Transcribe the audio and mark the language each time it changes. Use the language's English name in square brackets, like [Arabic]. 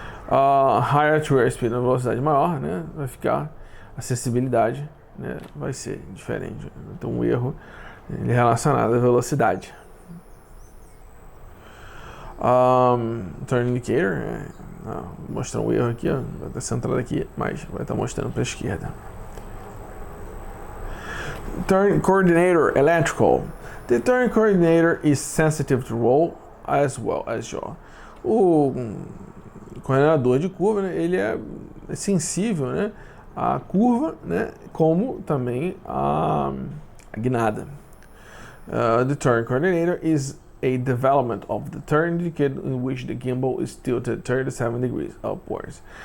[English] Higher to airspeed, [Portuguese] na velocidade maior, né, vai ficar a acessibilidade, né, vai ser diferente. Então, um erro relacionado à velocidade. Turn indicator, vou mostrar um erro aqui, vai estar centrado aqui, mas vai estar mostrando para a esquerda. [English] Turn coordinator, electrical. The turn coordinator is sensitive to roll as well as yaw. [Portuguese] O coordenador de curva, né, ele é sensível, né, à curva, né, como também à guinada. [English] The turn coordinator is a development of the turn indicator in which the gimbal is tilted 37 degrees upwards.